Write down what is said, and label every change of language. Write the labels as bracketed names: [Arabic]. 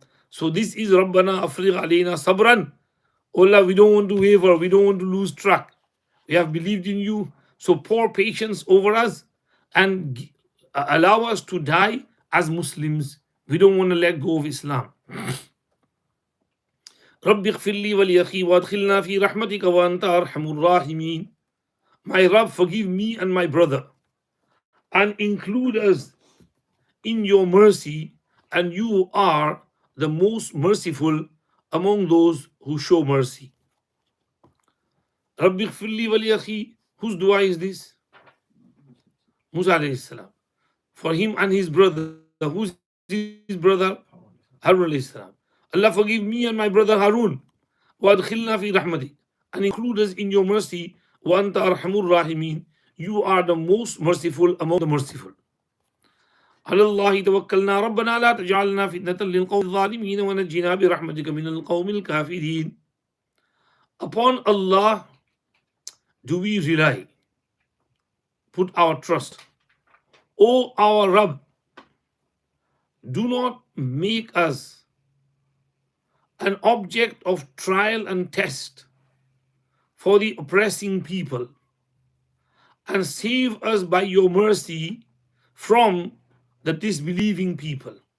[English] So this is Rabbana Afriq Alayna Sabran. Allah, we don't want to waver, we don't want to lose track. We have believed in you, so pour patience over us and allow us to die as Muslims. We don't want to let go of Islam. [Arabic] رب اغفر لي ولأخي وادخلنا في رحمتك وأنت أرحم الراحمين. [English] My Rabb, forgive me and my brother and include us in your mercy, and you are the most merciful among those who show mercy. [Arabic] رب اغفر لي ولأخي. [English] Whose dua is this? Musa alayhi salam. For him and his brother. Who's his brother? Harun alayhi salam. Allah, forgive me and my brother Harun. [Arabic] وَأَدْخِلْنَا فِي رَحْمَتِكَ. [English] And include us in your mercy. [Arabic] وَأَنْتَ أَرْحَمُ الرَّاحِمِينَ. [English] You are the most merciful among the merciful. [Arabic] على الله توكلنا ربنا لا تجعلنا فتنة للقوم الظالمين ونجنا برحمتك من القوم الكافرين. [English] Upon Allah do we rely, put our trust. O our Rabb, do not make us an object of trial and test for the oppressing people, and save us by your mercy from the disbelieving people.